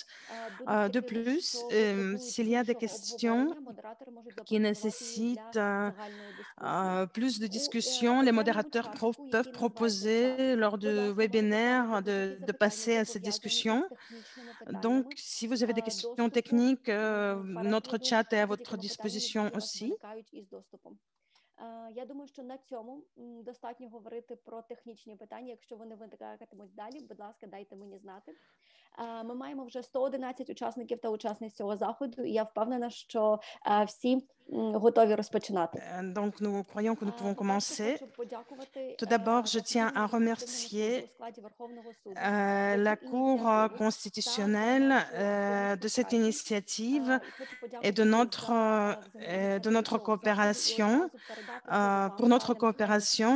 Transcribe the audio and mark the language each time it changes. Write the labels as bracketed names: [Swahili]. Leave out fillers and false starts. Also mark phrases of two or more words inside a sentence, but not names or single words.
[French] De plus, s'il y a des questions qui nécessitent plus de discussions, les modérateurs peuvent proposer lors du webinaire de passer à cette discussion. Donc, si vous avez des questions techniques, notre chat est à votre disposition aussi. [Ukrainian] Я думаю, що на цьому достатньо говорити про технічні питання. Якщо вони виникатимуть далі, будь ласка, дайте мені знати. Ми маємо вже 111 учасників та учасниць цього заходу, і я впевнена, що всі готові розпочинати. [French] Donc, nous croyons que nous pouvons commencer. Tout d'abord, je tiens à remercier la Cour constitutionnelle de cette initiative et de notre coopération, pour notre coopération.